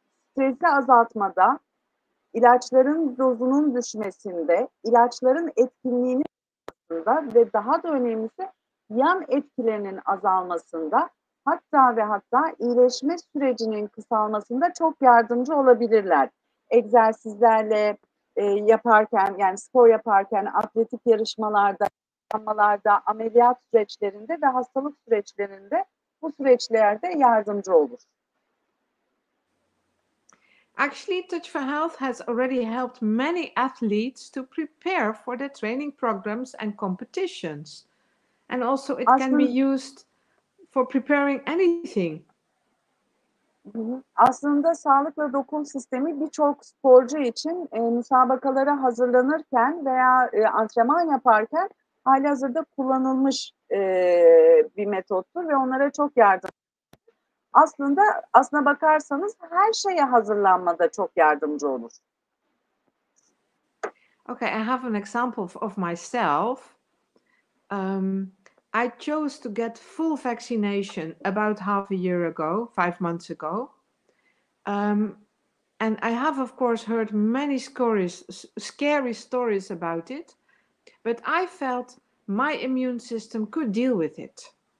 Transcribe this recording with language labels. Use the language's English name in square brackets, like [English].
[Turkish] stresi azaltmada, ilaçların dozunun düşmesinde, ilaçların etkinliğinin azaltmasında ve daha da önemlisi yan etkilerinin azalmasında, hatta ve hatta iyileşme sürecinin kısalmasında çok yardımcı olabilirler. Egzersizlerle yaparken, yani spor yaparken, atletik yarışmalarda, ameliyat süreçlerinde ve hastalık süreçlerinde bu süreçlerde yardımcı olur. [English] Actually, Touch for Health has already helped many athletes to prepare for their training programs and competitions. And also it can be used for preparing anything. [Turkish] Aslında sağlıkla dokun sistemi birçok sporcu için müsabakalara hazırlanırken veya antrenman yaparken halihazırda kullanılmış bir metottur ve onlara çok yardımcı. Aslına bakarsanız her şeye hazırlanmada çok yardımcı olur. [English] Okay, I have an example of myself. I chose to get full vaccination about half a year ago, 5 months ago. And I have, of course, heard many scary stories about it, but I felt my immune system could deal with it.